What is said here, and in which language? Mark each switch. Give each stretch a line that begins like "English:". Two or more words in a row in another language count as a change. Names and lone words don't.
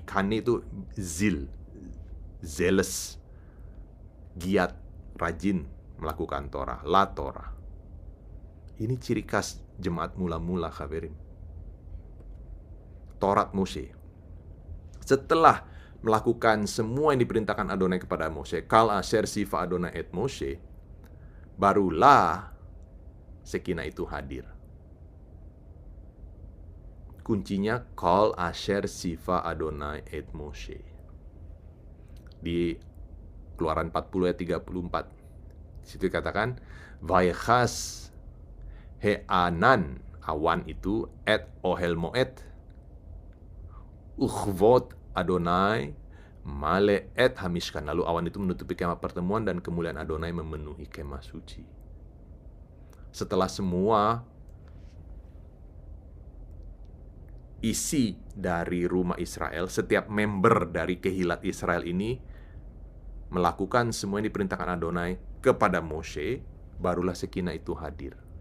Indonesian: Kane itu zealous, giat, rajin melakukan Torah, la Torah. Ini ciri khas jemaat mula-mula, Khabirim. Taurat Mose. Setelah melakukan semua yang diperintahkan Adonai kepada Mose,
Hebrew: כל אשר צוה אדני את משה,
Indonesian: barulah Shekinah itu hadir. Kuncinya
Hebrew: כל אשר צוה אדני את משה.
Indonesian: Di Keluaran 40 ayat 34. Di situ dikatakan
Hebrew: ויכס הענן,
Indonesian: awan itu,
Hebrew: את אהל מועד וכבוד אדני מלא את המשכן.
Indonesian: Lalu awan itu menutupi kemah pertemuan dan kemuliaan Adonai memenuhi kemah suci. Setelah semua isi dari rumah Israel, setiap member dari kehilat Israel ini melakukan semua yang diperintahkan Adonai kepada Moshe, barulah Shekinah itu hadir.